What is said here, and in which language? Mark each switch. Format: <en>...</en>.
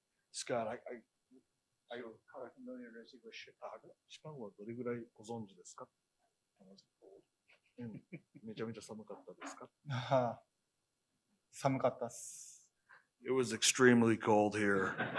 <en>Scott, I are familiar with Chicago.</en> <ja>シカゴはどれぐらいご存知ですか？めちゃめちゃ寒かったですか？寒かったっす。</ja> <en>It was extremely cold here.</en>